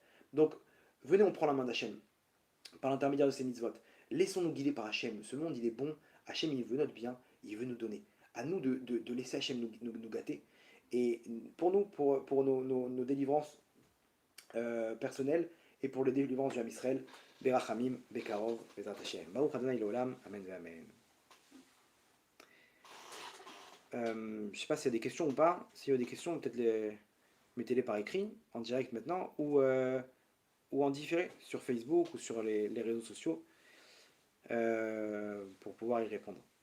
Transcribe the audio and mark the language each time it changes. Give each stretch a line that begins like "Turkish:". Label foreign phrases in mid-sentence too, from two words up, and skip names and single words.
French: Donc, venez, on prend la main d'Hachem par l'intermédiaire de ces mitzvot. Laissons-nous guider par Hachem. Ce monde, il est bon. Hachem, il veut notre bien. Il veut nous donner. À nous de laisser Hachem nous gâter. Et pour nous, pour nos délivrances personnelles et pour les délivrances du
Hebrew: עם ישראל, ברחמים, בקרוב, בעזרת השם. ברוך ה' עולם. אמן ואמן.
French: Je ne sais pas s'il y a des questions ou pas. S'il y a des questions, peut-être mettez-les par écrit, en direct maintenant, ou en différé sur Facebook ou sur les réseaux sociaux pour pouvoir y répondre.